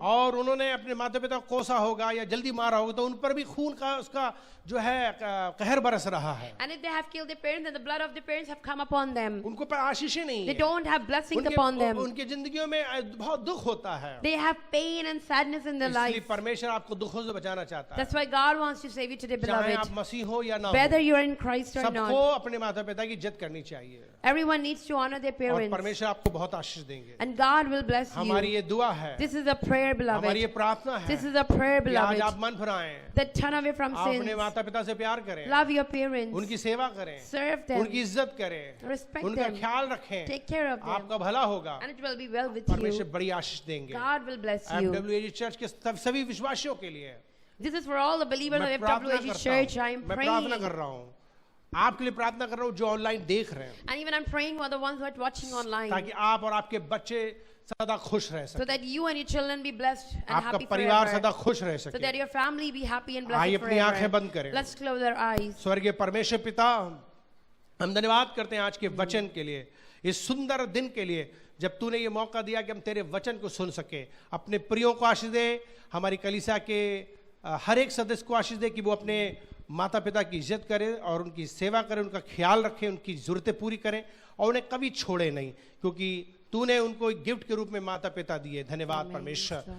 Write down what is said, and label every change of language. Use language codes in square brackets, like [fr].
[hi] और उन्होंने अपने माता पिता को कोसा होगा या जल्दी मारा होगा तो उन पर भी खून का उसका जो है कहर बरस रहा है। [en] And if they have killed their parents, then the blood of their parents have come upon them. [hi] उनको पर आशीषें नहीं [en] They [hi] है। [en] don't have blessings upon them. [hi] उनकी जिंदगियों में बहुत दुख होता है। [en] They have pain and sadness in their [hi] इसलिए [en] life. [hi] परमेश्वर आपको दुखों से बचाना चाहता है। [en] That's why God wants to save you today, [hi] चाहे आप [en] beloved. [hi] मसीह हो या ना [en] Whether [hi] हो, [en] you're in Christ or [hi] सबको [en] not, [hi] अपने माता पिता की इज्जत करनी चाहिए [en] everyone needs to honor their [hi] और [en] parents. [hi] परमेश्वर आपको बहुत आशीष देंगे। [en] And God will bless [hi] हमारी [en] you. [hi] ये दुआ है, [en] This is a prayer, [hi] हमारी ये [en] beloved. [hi] प्रार्थना है [en] This is a prayer, [hi] कि आज [en] beloved. [hi] आप मन फिराएं, [en] That turn away from [hi] आप अपने [en] sins. [hi] माता पिता से प्यार करें, [en] Love your parents. [hi] उनकी सेवा करें, [en] Serve them. [hi] उनकी इज्जत करें, [en] Respect [hi] उनका [en] them. [hi] ख्याल रखें, [en] Take care of them. [hi] आपका भला होगा, [en] And it will be well with [hi] परमेश्वर [en] you. [hi] बड़ी आशीष देंगे। [en] God will bless you. [hi] FWAG church के सभी विश्वासियों के लिए [en] This is for all the believers [hi] मैं [en] of [hi] प्रार्थना [en] FWAG [hi] करता [en] Church. I [hi] हूँ, [en] am [hi] मैं प्रार्थना [en] praying. [hi] कर रहा हूँ, आपके लिए प्रार्थना कर रहा हूँ जो ऑनलाइन देख रहे हैं, [en] And even I'm praying for the ones who are watching online. [hi] ताकि आप और आपके बच्चे सदा खुश रह [en] So [hi] सकें, [en] that you and your children be blessed and [hi] आपका [en] happy [hi] परिवार [en] forever. [hi] सदा खुश रह [en] So that [hi] सके। [en] your family be happy and [hi] आइए [en] blessed [hi] अपनी आंखें [en] forever. [hi] बंद करें। [en] Let's close our eyes. [hi] स्वर्गीय परमेश्वर पिता, हम धन्यवाद करते हैं आज के वचन के लिए, इस सुंदर दिन के लिए जब तूने ये मौका दिया कि हम तेरे वचन को सुन सके। अपने प्रियों को आशीष दे, हमारी कलीसिया के हर एक सदस्य को आशीष दे कि वो अपने माता पिता की इज्जत करें और उनकी सेवा करें, उनका ख्याल रखें, उनकी ज़रूरतें पूरी करें और उन्हें कभी छोड़े नहीं, क्योंकि तूने उनको एक गिफ्ट के रूप में माता पिता दिए। धन्यवाद परमेश्वर।